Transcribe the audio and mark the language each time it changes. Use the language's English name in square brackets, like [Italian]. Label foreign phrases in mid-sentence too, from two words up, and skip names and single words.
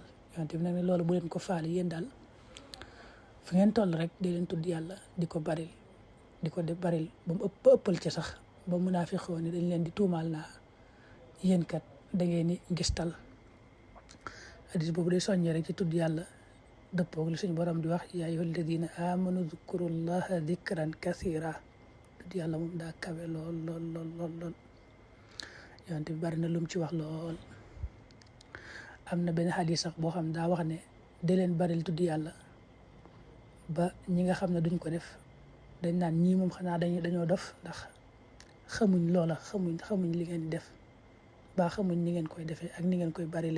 [Wolof] yonent bi nag ne loolu bu leen ko faale yéen daal fu ngeen toll rek di leen tudd yàlla di ko baril di ko def baril ba mu ëppal ci sax ba munaafiqoon ni dañ leen di tuumaal naa yéen kat da ngeen ni ngistal. hadis boobu day soññee rek ci tudd yàlla dëppoog li suñu borom di wax [Arabic] يا أيها الذين آمنوا اذكروا الله ذكرا كثيرا. [Wolof] tudd yàlla moom daa kawe lool yonent bi bari na lum ci wax lool. am na benn hadis sax boo xam daa wax ne de leen baril tudd yàlla ba ñi nga xam ne duñ ko def dañ naan ñii moom xanaa dañoo dof ndax xamuñ loola xamuñ li ngeen di def ba xamuñ ni ngeen koy defee ak ni ngeen koy barile.